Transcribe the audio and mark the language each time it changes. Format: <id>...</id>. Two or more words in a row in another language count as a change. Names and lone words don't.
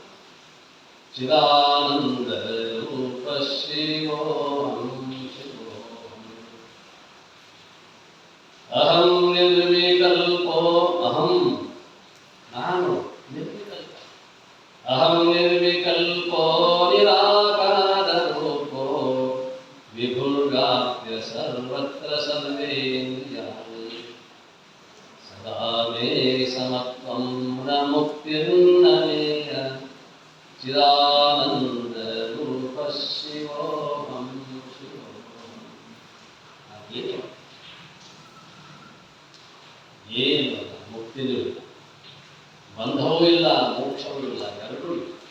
<sa>ಚಿದಾನಂದ ರೂಪ ಶಿವೋಹಂ ಶಿವೋಹಂ. ಅಹಂ ನಿರ್ವಿಕಲ್ಪೋ ಅಹಂ,</sa> <kn>ನಾನು ನಿರ್ವಿಕಲ್ಪ.</kn> <sa>ಅಹಂ ನಿರ್ವಿಕಲ್ಪೋ ನಿರಾಕಾರ ರೂಪೋ ವಿಭುರ್ಗಾಪ್ಯ ಸರ್ವತ್ರ ಸರ್ವೇಂದ್ರಿಯಾಣಿ. ಸದಾ ಮೇ ಸಮತ್ವಂ ನ ಮುಕ್ತಿರ್ನ ಮೇಯ. ಚಿದಾನಂದ ರೂಪ ಶಿವೋಹಂ ಶಿವೋಹಂ.</sa> <kn>ಏನು ಮುಕ್ತಿನೂ ಇಲ್ಲ, ಬಂಧವೂ ಇಲ್ಲ, ಮೋಕ್ಷವೂ ಇಲ್ಲ, ಎರಡೂ ಇಲ್ಲ.</kn>